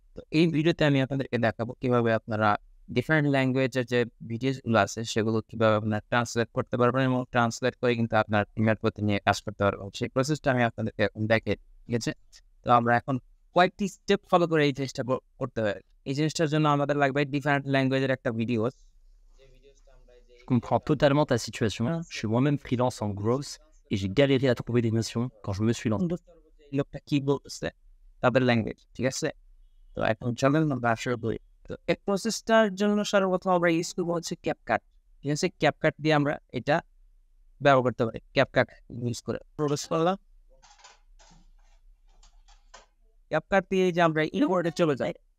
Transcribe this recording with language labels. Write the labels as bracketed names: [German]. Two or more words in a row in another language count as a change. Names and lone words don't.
[Bangla] তো এই ভিডিওতে আমি আপনাদেরকে দেখাবো কিভাবে আপনারা [English] different languageের [Bangla] যে ভিডিওসগুলো আছে সেগুলো কিভাবে আপনারা ট্রান্সলেট করতে পারবেন এবং ট্রান্সলেট করে কিন্তু আপনার প্রিমিয়ার প্রতি নিয়ে কাজ করতে পারবেন। সেই প্রসেসটা আমি আপনাদেরকে এখন দেখাই। ঠিক আছে? তো আমরা এখন কয়েকটি [English] step follow [Bangla] করে এই জিনিসটা করতে হয়। এই জিনিসটার জন্য আমাদের লাগবে [English] different languageের [Bangla] একটা ভিডিওস। [French] Je comprends totalement ta situation. Je suis moi-même freelance en growth et j'ai galéré à trouver des missions quand je me suis lancé. [Bangla] লোকটা কি বলতেছে তাদের ল্যাঙ্গুয়েজ। ঠিক আছে? তো এখন চলেন আমরা শুরু করি। তো এই প্রসেসটার জন্য সর্বপ্রথম আমরা ইউজ করবো হচ্ছে ক্যাপকাট। ঠিক আছে? ক্যাপকাট দিয়ে আমরা এটা ব্যবহার করতে পারি। ক্যাপকাট ইউজ করে প্রবেশ করলাম। ক্যাপকাট দিয়ে যে আমরা ইম্পোর্টে চলে যাই।